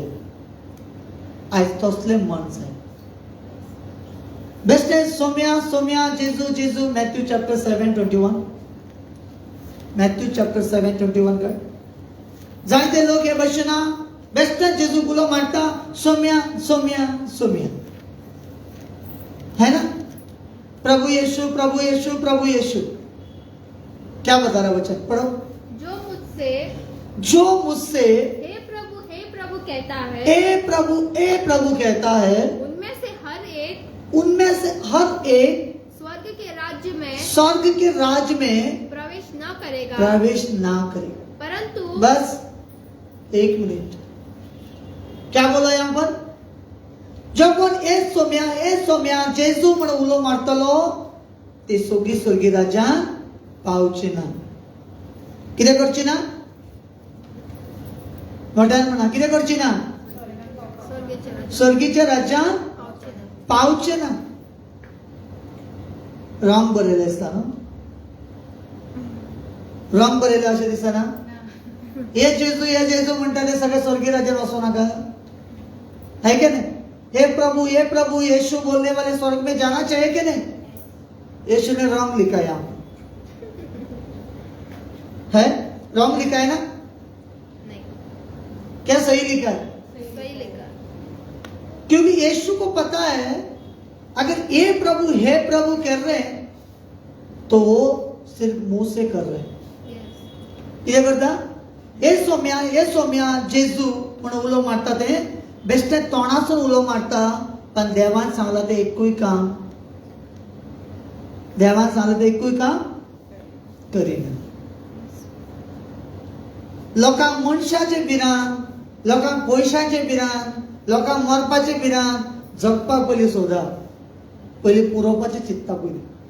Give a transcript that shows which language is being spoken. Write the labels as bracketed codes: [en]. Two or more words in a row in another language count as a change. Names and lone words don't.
[kok] आयज तसलें मन जाय. बेश्टे सोम्या सोम्या जेजू जेजू. मॅथ्यू चॅप्टर 7:21. मॅथ्यू चॅप्टर 7:21 कळ. जायते लोक हे भशेन बेश्टे जेजू गुलो मारता, सोम्या सोम्या सोम्या, [hi] है ना. प्रभु यीशु प्रभु यीशु प्रभु यीशु. क्या बता रहा वचन? पढ़ो. जो मुझसे हे प्रभु कहता है, ए प्रभु कहता है, उनमें से हर एक स्वर्ग के राज्य में प्रवेश ना करेगा. परंतु बस एक मिनिट, क्या बोला यहाँ पर? [kok] जो कोण ए सोम्या जेजू म्हणून उलो मारतलो, ते स्वर्गी राज्यान पावचे ना. कितें करची ना? मोठ्यान म्हणा, कितें करची ना? स्वर्गीच्या राज्यान पावचे ना. रॉंग बरयलें आसता न्हू? रॉंग बरयलें अशें दिसना? हे जेजू म्हणटा ते सगळे स्वर्गीय राज्यात वचो नाका, [hi] है के नहीं? हे प्रभु यीशु बोलने वाले स्वर्ग में जाना चाहिए कि नहीं? यीशु ने रॉन्ग लिखा यहाँ है. रॉन्ग लिखा है ना? नहीं. क्या सही लिखा है? सही लिखा. क्योंकि यीशु को पता है अगर ये प्रभु हे प्रभु कर रहे हैं तो वो सिर्फ मुंह से कर रहे हैं. [kok] कितें करता? हे सोम्या जेजू म्हणून उलो मारता ते बेश्टे तोंडासून उलो मारता, पण देवान सांगला ते एकूय काम, देवान सांगला ते एकूय काम करिना. लोकांक मनशाचे भिरान, लोकांक पयशांचे भिरान, लोकांक मरपाचे भिरान, जगपाक पयलीं सोदा, पयलीं पुरोवपाचें चिंतता पयलीं.